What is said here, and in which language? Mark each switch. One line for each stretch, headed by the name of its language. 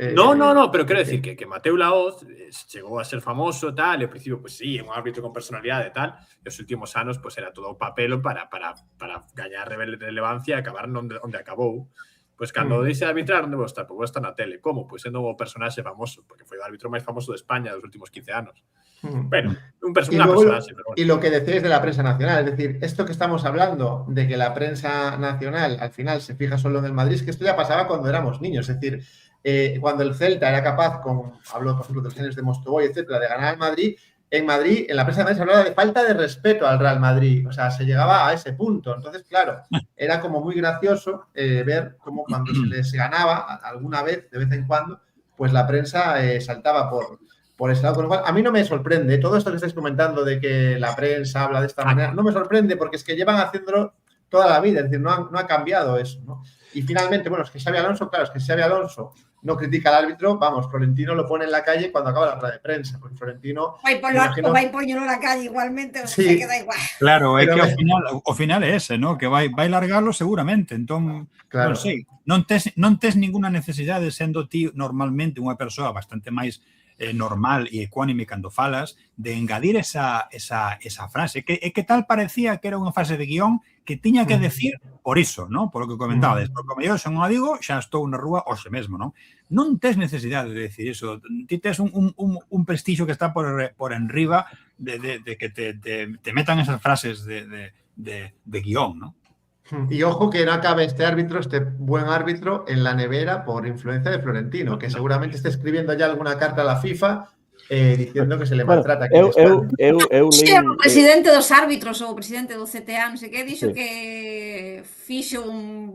Galician: No, pero quero decir que Mateu Laoz chegou a ser famoso tal, e ao principio, pues sí, é un árbitro con personalidade e tal, e os últimos anos pues era todo o papelo para gañar relevancia e acabar onde acabou. Pues cando dice arbitrar, onde vou estar? Pues vou estar na tele. Como? Pues sendo un personaxe famoso, porque foi o árbitro máis famoso de España dos últimos 15 anos.
Spanish: Bueno, una personaje. Pero bueno. Y lo que decís de la prensa nacional, es decir, esto que estamos hablando de que la prensa nacional al final se fija solo en el Madrid, es que esto ya pasaba cuando éramos niños, es decir, cuando el Celta era capaz, hablo por ejemplo de los años de Mostovoy, etcétera, de ganar al Madrid, en la prensa nacional se hablaba de falta de respeto al Real Madrid, o sea, se llegaba a ese punto. Entonces, claro, era como muy gracioso ver cómo cuando se les ganaba alguna vez, de vez en cuando, pues la prensa saltaba por ese lado. Con lo cual, a mí no me sorprende todo esto que estáis comentando de que la prensa habla de esta manera, no me sorprende porque es que llevan haciéndolo toda la vida, es decir, no ha cambiado eso, ¿no? Y finalmente, bueno, es que Xavi Alonso no critica al árbitro, vamos, Florentino lo pone en la calle cuando acaba la rueda de prensa, porque Florentino...
Galician: Vai poñelo na calle igualmente, sí,
Spanish: se queda igual.
Galician: Claro, é que ao final é ese, ¿no? Que vai largarlo seguramente, entón, claro. Non sei, non tes ninguna necesidade sendo ti normalmente unha persoa bastante máis normal e ecuánime cando falas, de engadir esa frase, que tal parecía que era unha frase de guión que tiña que decir por iso, ¿no? Por lo que comentades, porque como eu xa non a digo, xa estou na rúa hoxe mesmo, ¿no? Non tes necesidade de decir iso, ti tes un prestixio que está por enriba de que te metan esas frases de guión, ¿no?
Spanish: Y ojo que no acabe este buen árbitro, en la nevera por influencia de Florentino, que seguramente esté escribiendo ya alguna carta a la FIFA diciendo que se le maltrata aquí en España.
Galician: O presidente dos árbitros ou o presidente do CTA, non sei que, dixo que fixo un